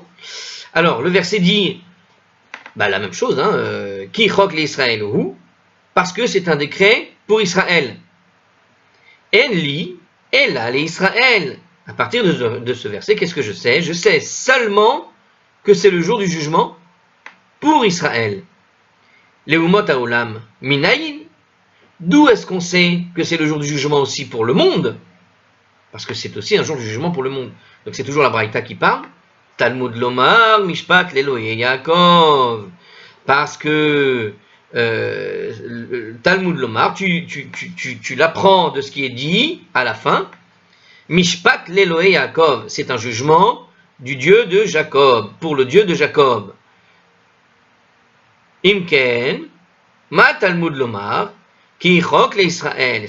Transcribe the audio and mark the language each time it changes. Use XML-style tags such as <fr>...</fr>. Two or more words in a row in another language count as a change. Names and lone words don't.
<fr>Alors, le verset dit la même chose,</fr> <he>כי חק לישראל הוא,</he> <fr>parce que c'est un décret pour Israël.</fr> <he>אין לי אלא לישראל.</he> <fr>À partir de ce verset, qu'est-ce que je sais? Je sais seulement que c'est le jour du jugement pour Israël.</fr> <he>לאומות העולם מניין.</he> <fr>D'où est-ce qu'on sait que c'est le jour du jugement aussi pour le monde? Parce que c'est aussi un jour du jugement pour le monde. Donc c'est toujours la braïta qui parle.</fr> <he>תלמוד לומר משפט לאלהי יעקב.</he> <fr>Parce que</fr> <he>תלמוד לומר,</he> <fr>tu l'apprends de ce qui est dit à la fin.</fr> <he>משפט לאלהי יעקב,</he> <fr>c'est un jugement du Dieu de Jacob, pour le Dieu de Jacob.</fr> <he>אם כן מה תלמוד לומר, כי חק לישראל.</he>